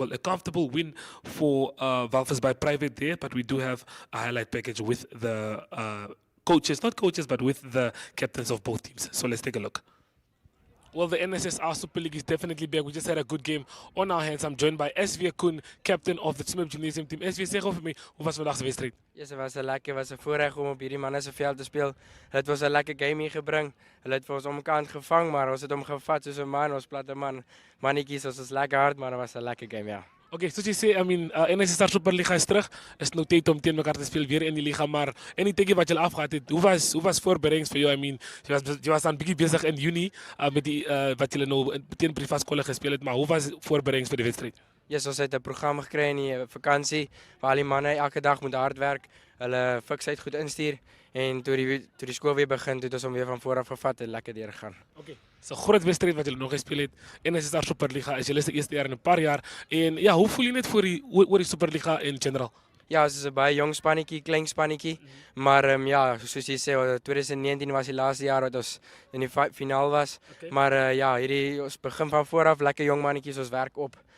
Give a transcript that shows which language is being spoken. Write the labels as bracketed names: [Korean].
[English] Well, a comfortable win for Walvis Bay Private there, but we do have a highlight package with the coaches, not coaches, but with the captains of both teams. So let's take a look. Well, the NSSR Super League is definitely back. We just had a good game on our hands. I'm joined by SV Koen, captain of the Tsumeb Gymnasium team. [Afrikaans] SV, zeg over me, hoe was vandaag de wedstrijd? Yes, het was een lekker, was een voorrecht om op hierdie manne se veld te speel. Het was 'n lekker game ingebring. Hulle het vir ons omkant gevang, maar ons het hom gevat soos 'n man, ons platte man. Mannetjies, ons is lekker hard, maar dit was 'n lekker game, ja. Okay, soos jy sê, NSSR Super Liga is terug. Is nou tyd om teen mekaar te speel weer in die liga, maar [English] anything [Afrikaans] wat julle afgehad het, hoe was voorbereidings vir jou? Jy was aan bietjie besig in Junie met die wat julle nou teen Privat skole gespeel het, maar hoe was voorbereidings vir die wedstryd? Yes, ons het 'n program gekry in die vakansie waar al die manne elke dag moet hard werk, hulle fiksheid goed instuur en toe die skool weer begin, toe het ons hom weer van voor af gevat en lekker deur gegaan. Okay. So groot wedstryd wat julle nog gespeel het. NSSR Super Liga is julle se eerste jaar in 'n paar jaar. En ja, hoe voel jy net oor die Super Liga [English] in general? [Afrikaans] Ja, ons is 'n baie jong spannetjie, klein spannetjie, maar ja, soos jy sê, 2019 was die laaste jaar wat ons in die finaal was. Okay. Maar ja, hierdie ons begin van voor af, lekker jong mannetjies, ons werk op.